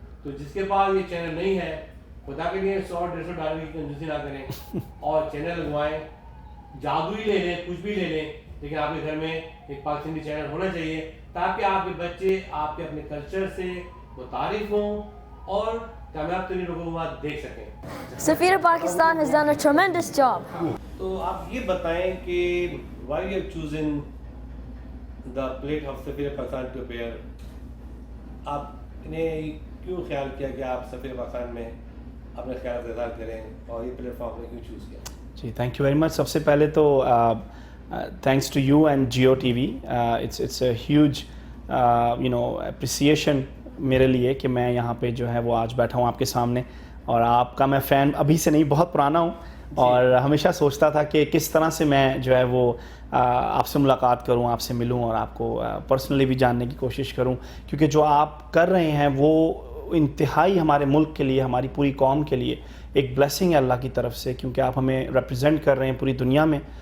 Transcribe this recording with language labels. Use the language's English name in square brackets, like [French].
[Urdu] تو جس کے پاس یہ چینل نہیں ہے, خدا کے لیے $100-150 کی کنجوسی نہ کریں اور چینل لگوائیں, جادو ہی لے لیں, کچھ بھی لے لیں, لیکن آپ کے گھر میں ایک پاکستانی چینل ہونا چاہیے تاکہ آپ کے بچے آپ کے اپنے کلچر سے متعارف ہوں اور کامیاب ترین لوگوں کو وہاں دیکھ سکیں. [English] Safira Pakistan has done a tremendous job. [Urdu] تو آپ یہ بتائیں کہ [English] why you have chosen the plate of سفیر Pakistan to appear. [Urdu] آپ نے کیوں خیال کیا کہ آپ سفیر پاکستان میں اپنے خیالات کا اظہار کریں, اور یہ پلیٹ فارم نے کیوں چوز کیا؟ [English] جی thank you very much. [Urdu] سب سے پہلے تو [English] Thanks to you and Geo T V. It's a huge appreciation [Urdu] میرے لیے کہ میں یہاں پہ جو ہے وہ آج بیٹھا ہوں آپ کے سامنے, اور آپ کا میں فین ابھی سے نہیں, بہت پرانا ہوں, اور ہمیشہ سوچتا تھا کہ کس طرح سے میں جو ہے وہ آپ سے ملاقات کروں, آپ سے ملوں اور آپ کو پرسنلی بھی جاننے کی کوشش کروں, کیونکہ جو آپ کر رہے ہیں وہ انتہائی ہمارے ملک کے لیے, ہماری پوری قوم کے لیے ایک بلیسنگ ہے اللہ کی طرف سے, کیونکہ آپ ہمیں ریپرزینٹ کر رہے ہیں پوری دنیا میں.